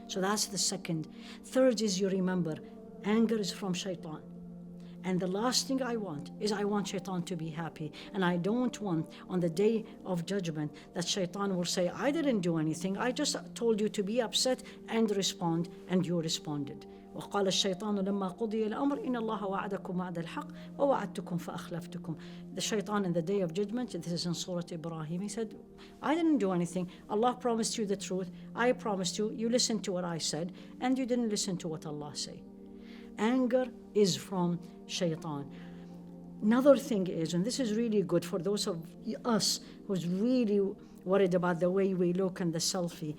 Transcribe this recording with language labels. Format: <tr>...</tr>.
<en>So that's the second. Third is, you remember, anger is from shaitan. And the last thing I want is I want shaitan to be happy. And I don't want on the day of judgment that shaitan will say, I didn't do anything. I just told you to be upset and respond, and you responded.</en> <ar>وقال الشيطان لما قضي الأمر إن الله وعدكم وعد الحق ووعدتكم فأخلفتكم.</ar> <en>The shaitan in the day of judgment, this is in Surah Ibrahim, he said, I didn't do anything. Allah promised you the truth. I promised you. You listened to what I said, and you didn't listen to what Allah said. Anger is from shaitan. Another thing is, and this is really good for those of us who's really worried about the way we look in the selfie.</en>